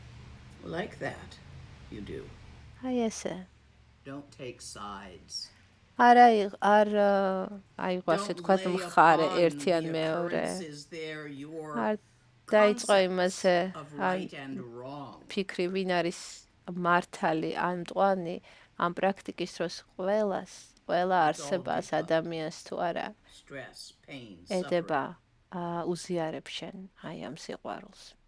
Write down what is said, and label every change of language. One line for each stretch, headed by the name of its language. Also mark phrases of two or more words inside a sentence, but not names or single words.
English: Like that, you do.
Georgian: აი ესე.
English: Don't take sides.
Georgian: აიღო ასე თქვათ მხარე ერთი ან მეორე. არ დაიწყო იმაზე ფიქრი ვინ არის მართალი ან მტყვანი ამ პრაქტიკის დროს ყველა არსებას ადამიანს თუ არა ედება უზიარებს შენ აი ამ სიყვარულს.